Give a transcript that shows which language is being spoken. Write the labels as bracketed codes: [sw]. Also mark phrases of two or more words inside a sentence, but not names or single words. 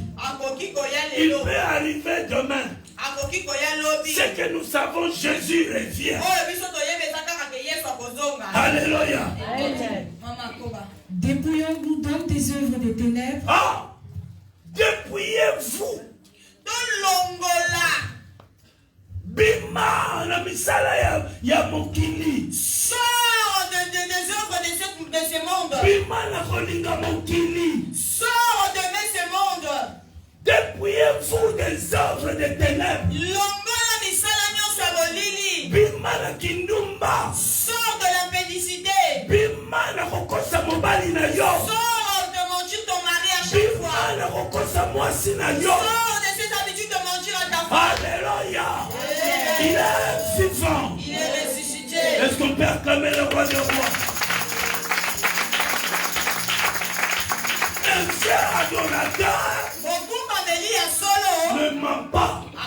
[fr] Il peut arriver demain. C'est que nous savons Jésus revient. Alléluia. Dépouillons-nous donc des œuvres des ténèbres. Ah! Dépouillez-vous. [ln] Bima na misala ya mokili. [fr] Sors des œuvres de ce monde. [ln] Bima na kolinga mokili. [fr] Sors de ce monde. Dépouillez-vous des œuvres des ténèbres. [ln] Longola misala nyonso bolili. Bima na kindumba. [fr] Sors de l'impédicité. [ln] Bima na kokosa mobali na yo. [fr] Sors de mentir ton mari à chaque fois. [ln] Bima na kokosa mwasi na yo. [fr] Sors de ces habitudes de mentir à ta femme. Alléluia. Il est vivant. Il est ressuscité. Est-ce qu'on peut acclamer le roi des rois? Un fier adorateur ne ment pas.